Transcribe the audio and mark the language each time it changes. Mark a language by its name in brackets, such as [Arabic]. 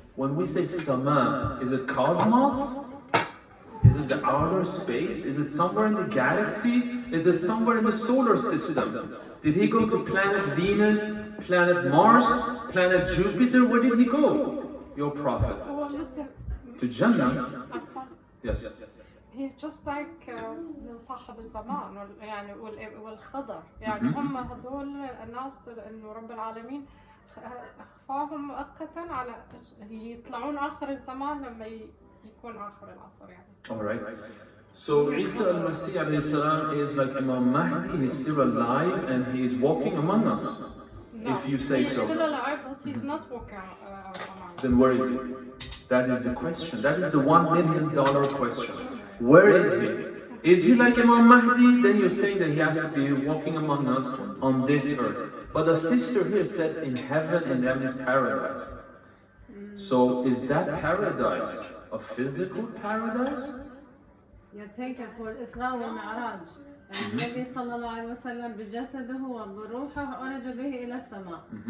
[English] When we say sama, is it cosmos? Is it the outer space? Is it somewhere in the galaxy? Is it somewhere in the solar system? Did he go to planet Venus, planet Mars, planet Jupiter? Where did he go, your prophet? To Jannah? Yes. He's just like [Arabic] من صاحب الزمان يعني والخضر يعني هم هذول الناس انه رب العالمين اخفاهم مؤقتا على يطلعون اخر الزمان لما يكون اخر العصر يعني. [English] All right. So Isa al Masih alayhi salam is like Imam Mahdi. He's still alive and he is walking among us. No, if you say he's so. still alive, but he's not walking among us. Then where is he? That is the question. That is the $1 million question. Where is he? Is he like Imam Mahdi? Then you're saying that he has to be walking among us on this earth. But the sister here said in heaven, and that means paradise. So is that paradise a physical paradise? [Arabic] يتذكر هو الإسراء والمعراج. النبي صلى الله عليه وسلم بجسده وبروحه عرج به إلى السماء.